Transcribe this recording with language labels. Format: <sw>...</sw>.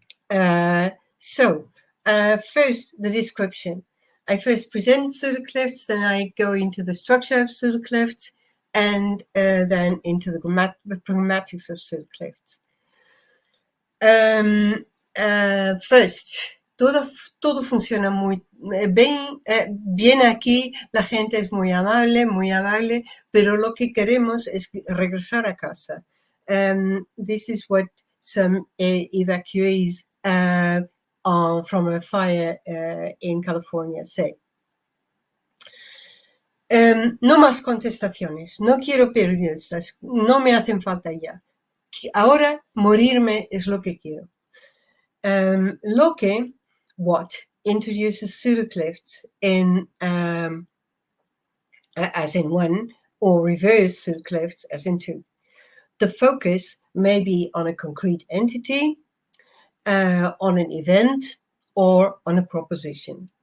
<en>First, the description. I first present pseudoclefts, then I go into the structure of pseudoclefts, and then into the grammatics of pseudoclefts. First,</en> <es>todo funciona muy bien aquí, la gente es muy amable, pero lo que queremos es regresar a casa.</es> <en>This is what some evacuees from a fire in California say.</en> <es>No más contestaciones, no quiero periodistas, no me hacen falta ya. Ahora morirme es lo que quiero.</es> <en>Locke, introduces pseudoclefts in as in one, or reverse pseudoclefts as in two. The focus may be on a concrete entity, on an event, or on a proposition.</en>